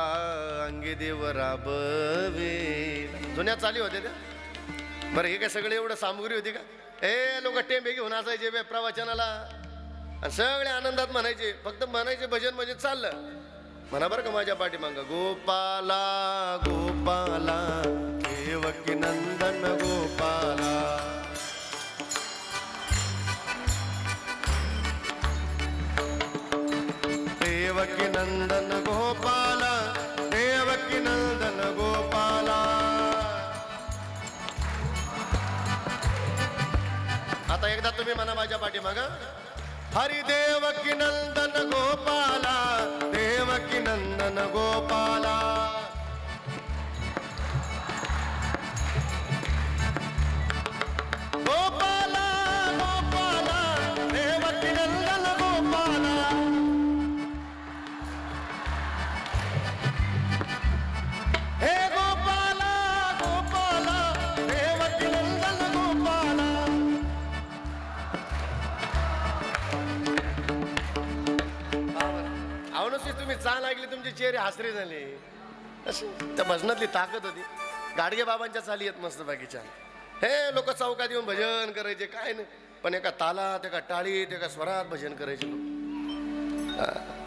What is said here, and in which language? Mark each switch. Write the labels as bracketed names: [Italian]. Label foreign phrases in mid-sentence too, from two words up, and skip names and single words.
[Marathi] अंगी देव राबविला. जुन्या चाली होत्या त्या. बरं हे काय सगळे एवढं सामुग्री होती का? ए लोक टेंबे घेऊन असायचे प्रवचनाला आणि सगळे आनंदात म्हणायचे. फक्त म्हणायचे भजन म्हणजे चाललं. म्हणा बरं का माझ्या पाठीमागं गोपाला गोपाला देवकी नंदन गोपाला. देवकी नंदन गोपाला. देवकी नंदन गोपाला. आता एकदा तुम्ही म्हणा माझ्या पाठीमाग हरी देवकी नंदन गोपाला. देवकी नंदन गोपाला. गोपाला गोपाला देवकी नंदन गोपाला. हे गोपाला गोपाला देवकी नंदन गोपाला. तुम्ही चाल ऐकली तुमचे चेहरे हसरे झाले. अशी त्या भजनातली ताकद होती. गाडगे बाबांच्या चाली येत मस्त बाकीच्या. हे लोक चौकात येऊन भजन करायचे काय नाही, पण एका तालात एका टाळीत एका स्वरात भजन करायचे लोक.